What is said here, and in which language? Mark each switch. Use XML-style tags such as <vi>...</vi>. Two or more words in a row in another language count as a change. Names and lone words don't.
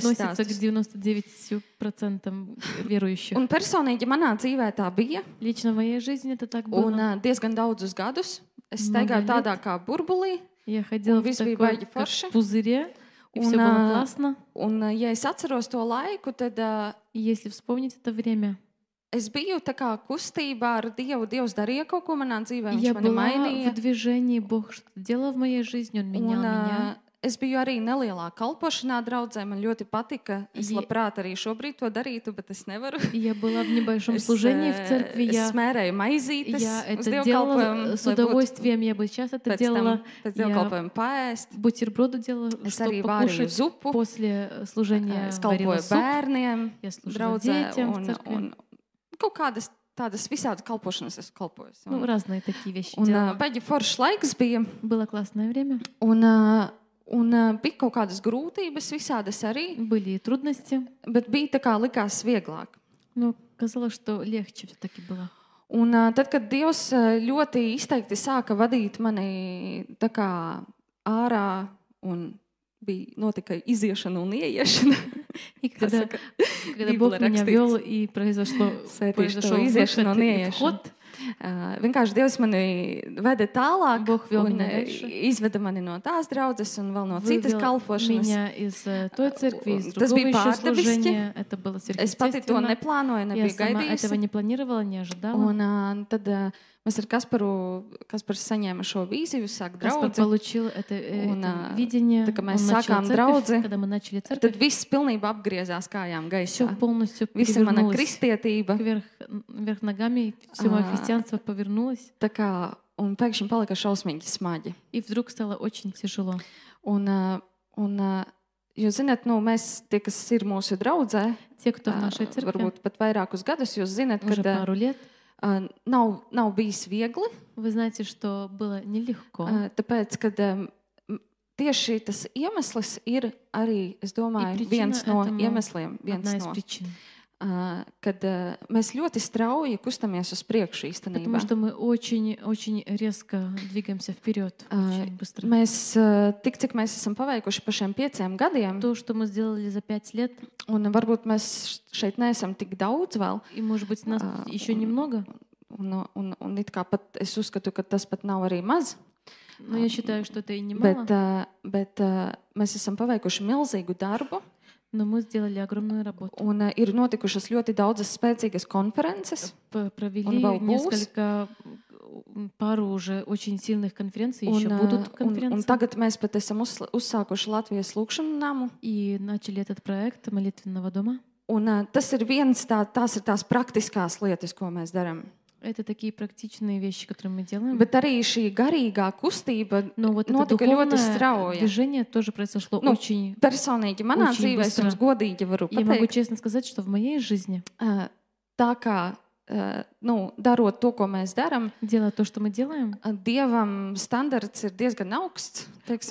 <ru>относится к</ru> <lv>stāstus.</lv> <ru>99% верующих.</ru> <lv>Un personīgi manā dzīvē tā bija,</lv> <ru>Лично в моей жизни это так</ru> <lv>un</lv> <ru>было.</ru> <lv>diezgan daudzus gadus. Es</lv> <ru>Много</ru> <lv>staigāju</lv> <ru>лет.</ru> <lv>tādā kā burbulī,</lv> <ru>Я ходила</ru> <lv>Un</lv> <ru>в</ru> <lv>viss bija</lv> <ru>такой</ru> <lv>baigi</lv> <ru>как</ru> <lv>forši.</lv> <ru>пузыре, и</ru> <lv>Un,</lv> <ru>все было классно.</ru> <lv>un, ja es atceros to laiku, tad</lv> <ru>И если вспомнить это время,</ru> <lv>es biju tā kā kustībā ar Dievu. Dievs darīja kaut ko manā dzīvē,</lv> <ru>я</ru> <lv>viņš mani</lv> <ru>была</ru> <lv>mainīja.</lv> <ru>в движении, Бог что-то делал в моей жизни, Он менял</ru> <lv>Un,</lv> <ru>меня.</ru> <lv>es biju arī nelielā kalpošanā draudzē. Man ļoti patika. Es Ja- labprāt arī šobrīd to darītu, bet es nevaru.</lv> <ru>И я была в небольшом</ru> <lv>Es,</lv> <ru>служении в церкви,</ru> <lv>es</lv> <ru>я</ru> <lv>smērēju maizītes uz</lv> <ru>это делала</ru> <lv>dievkalpojumu,</lv> <ru>с</ru> <lv>lai būtu</lv> <ru>удовольствием, я бы сейчас это</ru> <lv>pēc tam</lv> <ru>делала.</ru> <lv>pēc</lv> <ru>Я</ru> <lv>dievkalpojuma paēst.</lv> <ru>бутерброды делала,</ru> <lv>Es</lv> <ru>чтобы</ru> <lv>arī vārīju</lv> <ru>покушать</ru> <lv>zupu.</lv> <ru>после служения.</ru> <lv>Es</lv> <ru>Варила</ru> <lv>kalpoju</lv> <ru>суп,</ru> <lv>bērniem,</lv> <ru>я служила</ru> <lv>draudzē,</lv> <ru>детям в</ru> <lv>un,</lv> <ru>церкви.</ru> <lv>un kaut kādas tādas visādas kalpošanas esmu kalpojusi.</lv> <ru>Ну, разные такие вещи</ru> <lv>Un</lv> <ru>делала.</ru> <lv>baigi foršs laiks bija,</lv> <ru>Было классное время.</ru> <lv>un bija kaut kādas grūtības, visādas arī,</lv> <ru>Были и трудности,</ru> <lv>bet bija tā kā likās vieglāk.</lv> <ru>но казалось, что легче все-таки было.</ru> <lv>Un tad, kad Dievs ļoti izteikti sāka vadīt mani tā kā ārā, un notika iziešana un ieiešana,</lv> <ru>И когда,</ru> <lv>Saka,</lv> <ru>когда</ru> <lv>Bībelē</lv> <ru>Бог меня</ru> <lv>rakstīts.</lv> <ru>вел, и произошел</ru> <lv>Svētīšu to iziešanu un</lv> <ru>выход и</ru> <lv>ieiešanu.</lv> <ru>вход,</ru> <lv>Vienkārši Dievs mani veda tālāk,</lv> <ru>Бог вел</ru> <lv>un</lv> <ru>меня дальше.</ru> <lv>izveda mani no tās draudzes un vēl no citas</lv> <ru>вывел</ru> <lv>kalpošanas.</lv> <ru>меня из той церкви, из</ru> <lv>Tas</lv> <ru>другого</ru> <lv>bija</lv> <ru>еще</ru> <lv>pārdabiski.</lv> <ru>служения. Это было</ru> <lv>Es pati to</lv> <ru>сверхъестественно.</ru> <lv>neplānoju,</lv> <ru>Я</ru> <lv>nebiju</lv> <ru>сама этого</ru> <lv>gaidījusi.</lv> <ru>не планировала, не ожидала.</ru> <lv>Un tad mēs ar Kaspars saņēma šo vīziju, sāk</lv> <ru>Каспар</ru> <lv>draudzi.</lv> <ru>получил это</ru> <lv>Un,</lv> <ru>видение.</ru> <lv>tā kā mēs</lv> <ru>Он начал</ru> <lv>sākām</lv> <ru>церковь,</ru> <lv>draudzi,</lv> <ru>когда мы начали</ru> <lv>Tad</lv> <ru>церковь,</ru> <lv>viss pilnībā apgriezās kājām</lv> <ru>все</ru> <lv>gaisā.</lv> <ru>полностью</ru> <lv>Visa mana</lv> <ru>перевернулось</ru> <lv>kristietība,</lv> <ru>вверх ногами, все мое христианство повернулось,</ru> <lv>tā kā, un pēkšņi palika šausmīgi smagi.</lv> <ru>и вдруг стало очень тяжело.</ru> <lv>Jūs zināt, mēs, tie, kas ir mūsu draudzē,</lv> <ru>Те, кто в нашей церкви</ru> <lv>varbūt pat vairākus gadus, jūs zināt,</lv> <ru>уже</ru> <lv>ka</lv> <ru>пару лет,</ru> <lv>nav bijis viegli,</lv> <ru>вы знаете, что было nелегко.</ru> <lv>tāpēc, ka tieši tas iemesls ir arī, es domāju,</lv> <ru>prичина</ru> <lv>viens no</lv> <ru>этому</ru> <lv>iemesliem, viens</lv> <ru>Одна из</ru> <lv>no,</lv> <ru>причин.</ru> <lv>kad mēs ļoti strauji kustamies uz priekšu</lv> <ru>Потому</ru> <lv>īstenībā.</lv> <ru>что мы очень резко двигаемся вперед, очень быстро.</ru> <lv>Mēs, tik cik mēs esam paveikuši pa šiem 5 gadiem,</lv> <ru>То, что мы сделали за 5 лет,</ru> <lv>un varbūt mēs šeit neesam tik daudz vēl,</lv> <ru>и, может быть, нас еще немного,</ru> <lv>un it kā pat es uzskatu, ka tas pat nav arī maz,</lv> <ru>но я считаю, что это и немало,</ru> <lv>bet mēs esam paveikuši milzīgu darbu,</lv> <ru>но мы сделали огромную работу.</ru> <lv>un ir notikušas ļoti daudzas spēcīgas konferences,</lv> <ru>Провели Он был несколько, пару уже очень сильных конференций, еще будут</ru> <lv>un</lv> <ru>конференции.</ru> <lv>tagad mēs pat esam uzsākuši Latvijas lūkšanu namu.</lv> <ru>И начали этот проект молитвенного дома.</ru> <lv>Un tas ir tās ir tās praktiskās lietas, ko mēs darām.</lv> <ru>Это такие практичные вещи, которые мы делаем.</ru> <lv>Bet arī šī garīgā kustība</lv> <ru>Но вот это</ru> <lv>notika ļoti</lv> <ru>духовное</ru> <lv>strauji.</lv> <ru>движение тоже произошло Ну, очень...</ru> <lv>Personīgi manā</lv> <ru>Очень</ru> <lv>dzīvē es</lv> <ru>быстро.</ru> <lv>jums godīgi varu</lv> <ru>Я могу</ru> <lv>pateikt,</lv> <ru>честно сказать, что в моей жизни,</ru> <lv>tā kā darot to, ko mēs darām,</lv> <ru>делая то, что мы делаем,</ru> <lv>Dievam standarts ir diezgan augsts. Teiksim,</lv>